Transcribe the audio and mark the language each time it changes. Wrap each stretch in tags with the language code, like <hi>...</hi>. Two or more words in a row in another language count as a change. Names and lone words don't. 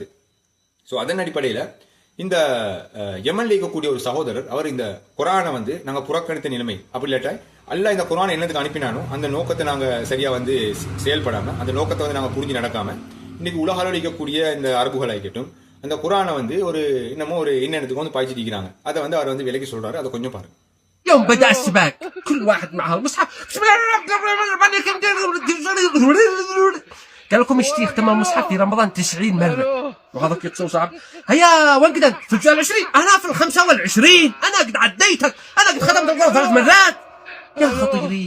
<ta>ஸோ அதன் அடிப்படையில இந்த யமன்ல இருக்கக்கூடிய ஒரு சகோதரர் அவர் இந்த குர்ஆனை வந்து நாங்க புறக்கணித்த நிலைமை அப்படி இல்லாட்டா அல்லாஹ் இந்த குர்ஆனை என்னதுக்கு அனுப்பினானோ அந்த நோக்கத்தை நாங்க சரியா வந்து செயல்படாம அந்த நோக்கத்தை வந்து நாங்க புரிஞ்சு நடக்காம இன்னைக்கு உலக அளவில் இருக்கக்கூடிய இந்த அரபுகள் ஆகிக்கட்டும் அந்த குர்ஆனை வந்து ஒரு இன்னமும் ஒரு எண்ணத்துக்கு வந்து பாய்ச்சிட்டு இருக்கிறாங்க. அதை வந்து அவர் வந்து விலக்கி சொல்றாரு. அதை கொஞ்சம் பாருங்க.</ta> <ar>يوم بدأ السباق كل واحد معه المصحف قال لكم اشتري ختم المصحف في رمضان 90 مرة وهذا يتصور صعب. هيا وين قد في الجزء 20 انا في 25 انا قد عديتك انا قد ختمت القرآن 3 مرات يا خطيرين.</ar>